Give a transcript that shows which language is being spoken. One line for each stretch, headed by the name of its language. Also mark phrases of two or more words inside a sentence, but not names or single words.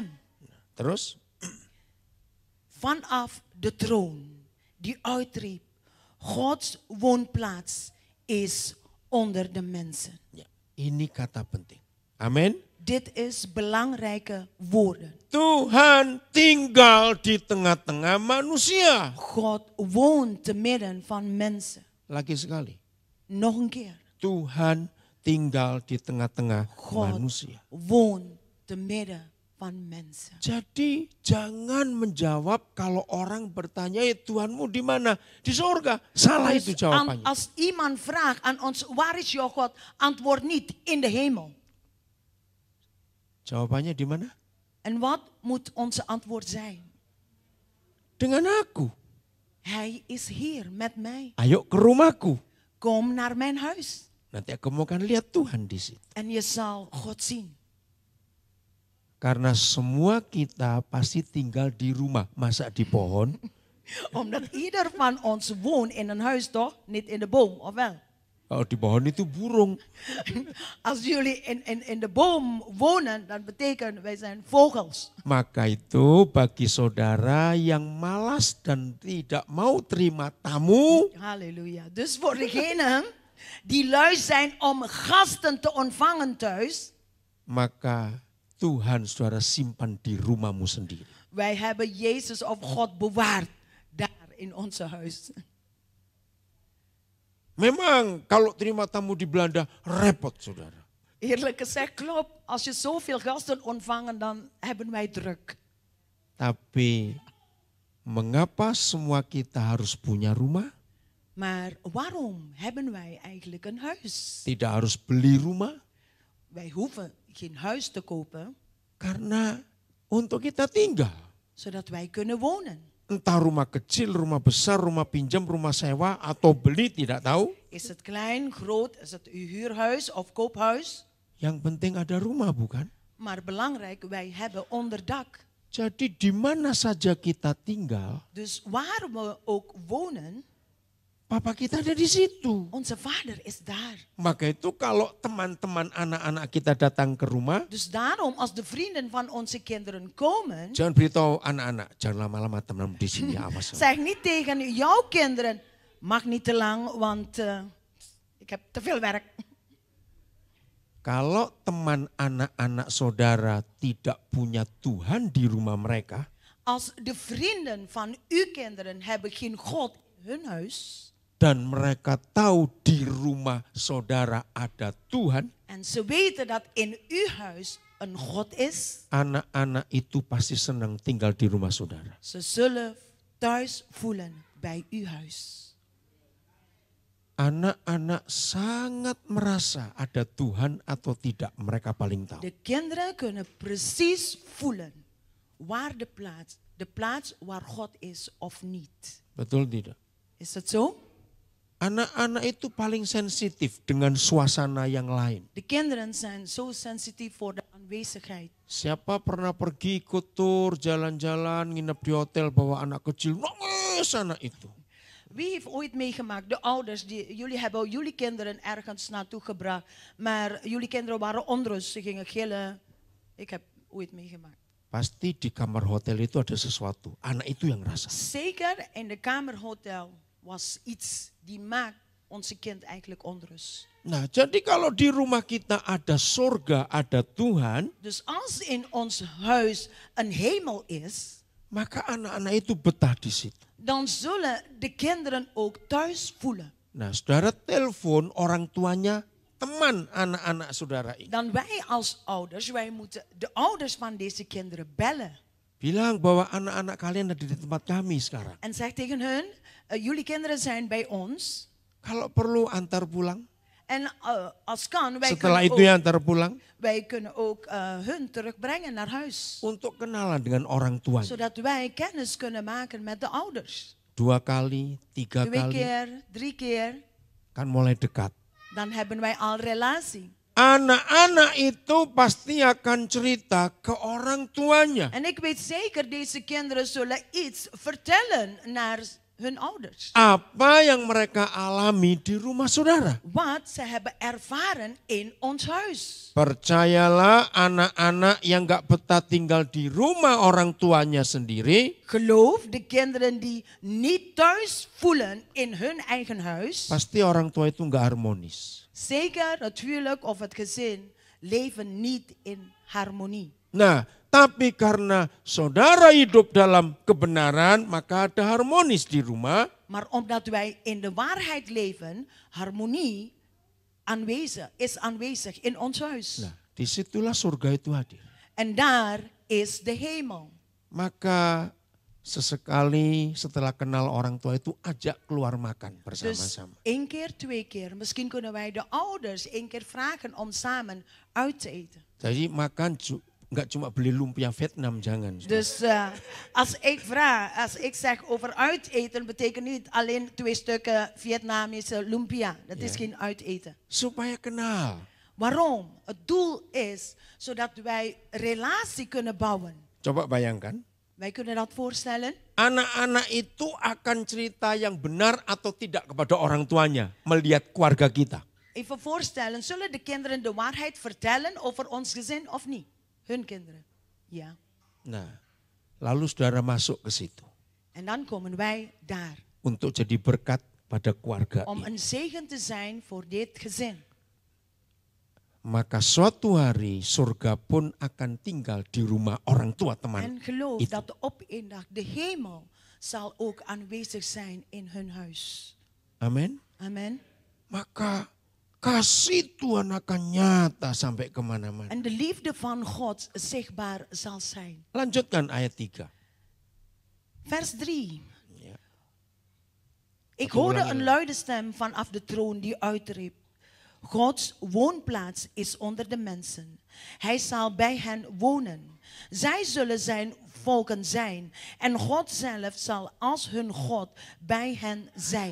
Indonesian: Terus,
Dutch: vanaf de troon die uitriep, Gods woonplaats is onder de mensen.
Indonesian: ya, ini kata penting. Amin.
Dutch: Dit is belangrijke woorden.
Indonesian: Tuhan tinggal di tengah-tengah manusia.
Dutch: God woont te midden van mensen.
Indonesian: Lagi sekali.
Dutch: Nog een keer.
Indonesian: Tuhan tinggal di tengah-tengah
Dutch: God
Indonesian: manusia.
Dutch: woont te midden van mensen.
Indonesian: Jadi jangan menjawab kalau orang bertanya, ya Tuhanmu di mana? Di sorga. Salah itu
Dutch: Dus
Indonesian: jawabannya.
Dutch: als iemand vraagt aan ons, waar is jouw God? Antwoord niet, in de hemel.
Indonesian: Jawabannya di mana?
Dutch: En wat moet onze antwoord zijn?
Indonesian: Dengan aku.
Dutch: Hij is hier met mij.
Indonesian: Ayo ke rumahku.
Dutch: Kom naar mijn huis.
Indonesian: Nanti aku mau akan lihat Tuhan di situ.
Dutch: En je zal God zien.
Indonesian: Karena semua kita pasti tinggal di rumah, masa di pohon?
Dutch: Omdat ieder van ons woont in een huis toch? Niet in de boom, of wel?
Indonesian: Kalau di pohon itu burung.
Dutch: Als jullie in de boom wonen, dan betekent wij zijn vogels.
Indonesian: Maka itu bagi saudara yang malas dan tidak mau terima tamu, Halleluja.
Dutch: Dus voor degenen die lui zijn om gasten te ontvangen thuis,
Indonesian: maka Tuhan saudara simpan di rumahmu sendiri.
Dutch: wij hebben Jezus of God bewaard daar in onze huis.
Indonesian: Memang kalau terima tamu di Belanda repot saudara.
Dutch: Eerlijk gezegd, klopt. Als je zoveel gasten ontvangen, dan hebben wij druk.
Indonesian: Tapi mengapa semua kita harus punya rumah?
Dutch: Maar waarom hebben wij eigenlijk een huis?
Indonesian: Tidak harus beli rumah?
Dutch: Wij hoeven geen huis te kopen,
Indonesian: Karena untuk kita tinggal.
Dutch: zodat wij kunnen wonen.
Indonesian: Entah rumah kecil, rumah besar, rumah pinjam, rumah sewa, atau beli, tidak tahu.
Dutch: Is het klein, groot, is het een huurhuis of koophuis?
Indonesian: Yang penting ada rumah, bukan?
Dutch: Maar belangrijk, wij hebben onderdak.
Indonesian: Jadi di mana saja kita tinggal,
Dutch: Dus waar we ook wonen,
Indonesian: Papa kita ada di situ.
Dutch: onze vader is daar.
Indonesian: Maka itu kalau teman-teman anak-anak kita datang ke rumah,
Dutch: Dus daarom, als de vrienden van onze kinderen komen,
Indonesian: jangan beritahu anak-anak, jangan lama-lama teman di sini, awas.
Dutch: zeg niet tegen jouw kinderen, mag niet te lang, want ik heb te veel werk.
Indonesian: Kalau teman anak-anak saudara tidak punya Tuhan di rumah mereka,
Dutch: Als de vrienden van uw kinderen hebben geen God in hun huis,
Indonesian: dan mereka tahu di rumah saudara ada Tuhan,
Dutch: en ze weten dat in uw huis een God is,
Indonesian: anak-anak itu pasti senang tinggal di rumah saudara.
Dutch: ze zullen thuis voelen bij uw huis.
Indonesian: Anak-anak sangat merasa ada Tuhan atau tidak, mereka paling tahu.
Dutch: De kinderen kunnen precies voelen waar de plaats waar God is of niet.
Indonesian: Betul tidak?
Dutch: Is dat zo?
Indonesian: Anak-anak itu paling sensitif dengan suasana yang lain.
Dutch: De kinderen zijn zo sensitief voor de aanwezigheid.
Indonesian: Siapa pernah pergi ikut tur, jalan-jalan, nginep di hotel, bawa anak kecil, nangis anak itu.
Dutch: Wie heeft ooit meegemaakt, de ouders, jullie hebben jullie kinderen ergens naartoe gebracht, maar jullie kinderen waren onrust, ze gingen gillen. Ik heb ooit meegemaakt.
Indonesian: Pasti di kamar hotel itu ada sesuatu, anak itu yang rasa.
Dutch: Zeker in de kamerhotel was iets die maakt onze kind eigenlijk onrust.
Indonesian: Nah, jadi kalau di rumah kita ada surga, ada Tuhan,
Dutch: Dus als in ons huis een hemel is,
Indonesian: maka anak-anak itu betah di situ.
Dutch: dan zullen de kinderen ook thuis voelen.
Indonesian: Nah, saudara telepon orang tuanya teman anak-anak saudara ini.
Dutch: Dan wij als ouders, wij moeten de ouders van deze kinderen bellen.
Indonesian: Bilang bahwa anak-anak kalian ada di tempat kami sekarang.
Dutch: En zeg tegen hun, jullie kinderen zijn bij ons.
Indonesian: Kalau perlu antar pulang.
Dutch: En als kan,
Indonesian: Setelah itu ya antar pulang.
Dutch: wij kunnen ook hun terugbrengen naar huis.
Indonesian: Untuk kenalan dengan orang tuanya.
Dutch: Zodat wij kennis kunnen maken met de ouders.
Indonesian: 2 kali, 3 2 kali.
Dutch: keer, 3 keer.
Indonesian: Kan mulai dekat.
Dutch: Dan hebben wij al relatie.
Indonesian: Anak-anak itu pasti akan cerita ke orang tuanya.
Dutch: En ik weet zeker, deze kinderen zullen iets vertellen naar hun ouders.
Indonesian: Apa yang mereka alami di rumah saudara.
Dutch: Wat ze hebben ervaren in ons huis.
Indonesian: Percayalah anak-anak yang gak betah tinggal di rumah orang tuanya sendiri.
Dutch: Geloof, de kinderen die niet thuis voelen in hun eigen huis.
Indonesian: Pasti orang tua itu gak harmonis.
Dutch: Zeker het huwelijk of het gezin leven niet in harmonie.
Indonesian: Nah, tapi karena saudara hidup dalam kebenaran, maka ada harmonis di rumah.
Dutch: Maar omdat wij in de waarheid leven, harmonie is aanwezig in ons huis.
Indonesian: Nah, disitulah surga itu hadir.
Dutch: En daar is de hemel.
Indonesian: Maka sesekali setelah kenal orang tua itu ajak keluar makan
Dutch: Dus
Indonesian: bersama-sama.
Dutch: 1 keer, 2 keer. Misschien kunnen wij de ouders 1 keer vragen om samen uit te eten.
Indonesian: Jadi makan nggak cuma beli lumpia Vietnam, jangan.
Dutch: Dus als ik zeg over uiteten, betekent niet alleen 2 stukken Vietnamese lumpia. Dat is geen uiteten.
Indonesian: Supaya kenal.
Dutch: Waarom? Het doel is zodat wij relatie kunnen bouwen.
Indonesian: Coba bayangkan.
Dutch: Wij kunnen dat voorstellen.
Indonesian: Anak-anak itu akan cerita yang benar atau tidak kepada orang tuanya melihat keluarga kita.
Dutch: Even voorstellen, zullen de kinderen de waarheid vertellen over ons gezin of niet? Hun kinderen. Ja.
Indonesian: Nah, lalu saudara masuk ke situ.
Dutch: En dan komen wij daar.
Indonesian: Untuk jadi berkat pada keluarga
Dutch: Om
Indonesian: ini.
Dutch: een zegen te zijn voor dit gezin.
Indonesian: Maka suatu hari surga pun akan tinggal di rumah orang tua teman.
Dutch: En geloof
Indonesian: itu.
Dutch: dat op een dag de hemel zal ook aanwezig zijn in hun huis.
Indonesian: Amin.
Dutch: Amen.
Indonesian: Maka kasih Tuhan akan nyata sampai kemana-mana.
Dutch: En de liefde van God zichtbaar zal zijn.
Indonesian: Lanjutkan ayat 3.
Dutch: Vers 3.
Indonesian: Ya.
Dutch: Ik Wat hoorde
Indonesian: ulangi
Dutch: een
Indonesian: lagi.
Dutch: luide stem vanaf de troon die uitriep. Gods woonplaats is onder de mensen. Hij zal bij hen wonen. Zij zullen zijn volken zijn. En God zelf zal als hun God bij hen zijn.